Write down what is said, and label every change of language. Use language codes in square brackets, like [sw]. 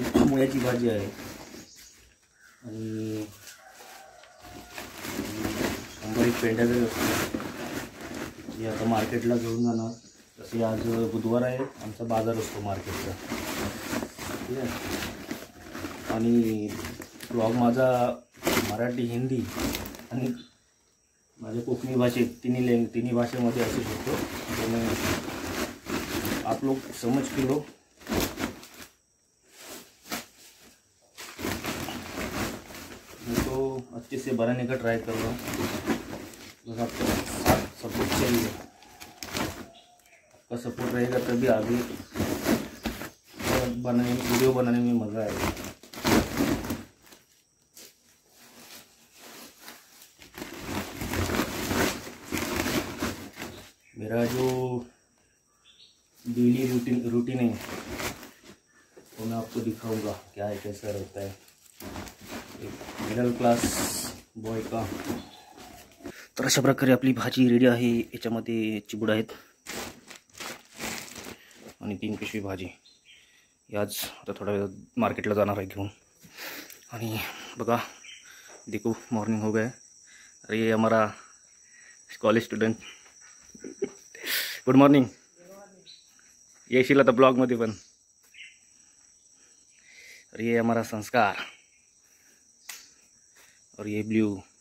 [mr] मुळ्याची भाजी आहे आणि 100 पेंड्या जरी असतो जी आता मार्केटला घेऊन जाणार. तसे आज बुधवार आहे, आमचा बाजार असतो मार्केटचा. ठीक आहे. आणि ब्लॉग माझा मराठी, हिंदी आणि माझ्या कोकणी भाषेत तिन्ही भाषेमध्ये असू शकतो. [hi] त्यामुळे आप लोग समझ के लो. अच्छे से बनाने का ट्राई कर रहा हूँ. बस आपका साथ सपोर्ट चाहिए. आपका सपोर्ट रहेगा तभी आगे वीडियो बनाने में मज़ा आएगा. मेरा जो डेली रूटीन है वो मैं आपको दिखाऊंगा क्या है, कैसा रहता है मिडल क्लास बॉय का. [mr] तर अशा प्रकारे आपली भाजी रेडी आहे. याच्यामध्ये चिबूड आहेत आणि 3 पिशवी भाजी. आज आता थोडा वेळ मार्केटला जाणार आहे घेऊन. आणि बघा, [hi] देखो मॉर्निंग हो गया. अरे ये हमारा कॉलेज स्टुडंट. Good morning. [mr] येशील आता ब्लॉगमध्ये पण. [hi] अरे ये हमारा संस्कार और ये ब्लू.